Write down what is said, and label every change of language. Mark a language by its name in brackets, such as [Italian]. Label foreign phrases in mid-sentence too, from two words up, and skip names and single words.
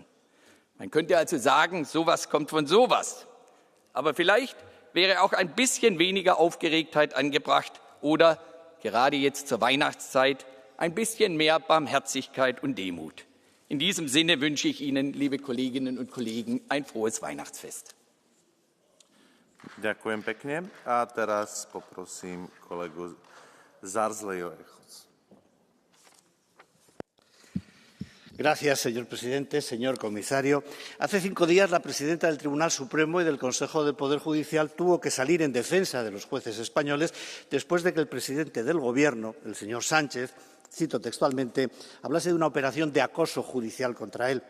[German] Man könnte also sagen, sowas kommt von sowas. Aber vielleicht wäre auch ein bisschen weniger Aufgeregtheit angebracht oder, gerade jetzt zur Weihnachtszeit, ein bisschen mehr Barmherzigkeit und Demut. In diesem Sinne wünsche ich Ihnen, liebe Kolleginnen und Kollegen, ein frohes Weihnachtsfest. [Slovak] Ďakujem pekne. A teraz poprosím kolegu Zarzleho. [Spanish] Gracias, señor presidente, señor comisario. Hace 5 días la presidenta del Tribunal Supremo y del Consejo del Poder Judicial tuvo que salir en defensa de los jueces españoles después de que el presidente del Gobierno, el señor Sánchez, cito textualmente, hablase de una operación de acoso judicial contra él.